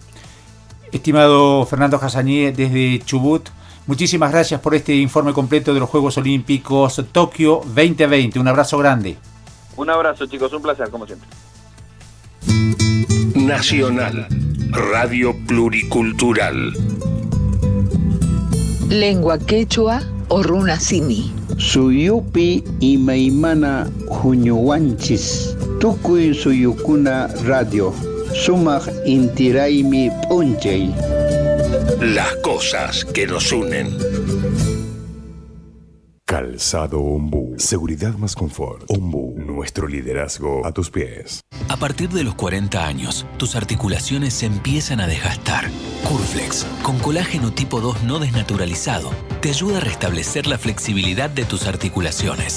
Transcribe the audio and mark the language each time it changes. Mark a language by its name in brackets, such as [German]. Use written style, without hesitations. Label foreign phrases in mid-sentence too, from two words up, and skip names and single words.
[Spanish] Estimado Fernando Jassanié, desde Chubut, muchísimas gracias por este informe completo de los Juegos Olímpicos Tokio 2020. Un abrazo grande. Un abrazo, chicos, un placer, como siempre. Nacional, Radio Pluricultural. Lengua quechua o runa simi. [Quechua] Suyupi imaymana huñuwanchis. Tukuy suyukuna radio. Sumaq intiraymi p'unchay. [Spanish] Las cosas que nos unen. Calzado Ombú. Seguridad más confort. Ombú. Nuestro liderazgo a tus pies. A partir de los 40 años, tus articulaciones se empiezan a desgastar. Curflex, con colágeno tipo 2 no desnaturalizado, te ayuda a restablecer la flexibilidad de tus articulaciones.